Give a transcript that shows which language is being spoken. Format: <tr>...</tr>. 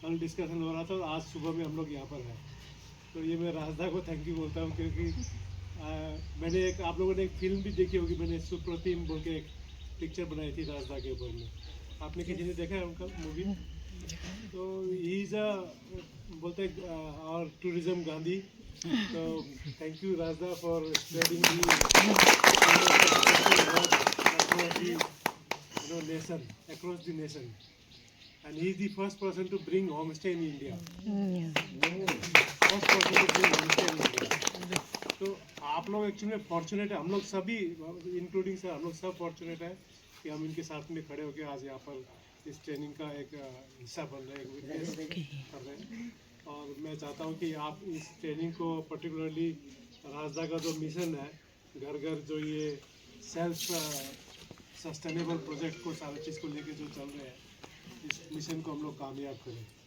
<hi>कल डिस्कशन हो रहा था और आज सुबह में हम लोग यहाँ पर हैं। तो ये मैं राजदा को थैंक यू बोलता हूँ, क्योंकि मैंने एक, आप लोगों ने एक फिल्म भी देखी होगी, मैंने सुप्रतिम बोल के एक पिक्चर बनाई थी राजदा के ऊपर में। आपने किसी ने देखा है उनका मूवी? तो ही इज़ बोलते हैं और टूरिज्म गांधी।</hi> <en>तो thank you Rajda for spreading nation, across the nation, and he is the first person to bring homestay in India. First person to bring homestay in India.</en> <hi>तो आप लोग एक्चुअली फॉर्चुनेट है, हम लोग सभी इंक्लूडिंग सर, हम लोग सब फॉर्चुनेट है कि हम इनके साथ में खड़े होकर आज यहाँ पर इस ट्रेनिंग का एक हिस्सा बन रहे हैं, एक विटनेस कर रहे हैं। और मैं चाहता हूँ कि आप इस ट्रेनिंग को पर्टिकुलरली राजदा का जो मिशन है, घर घर जो ये सेल्फ सस्टेनेबल प्रोजेक्ट को, सारी चीज़ को लेके जो चल रहे हैं, इस मिशन को हम लोग कामयाब करें।</hi>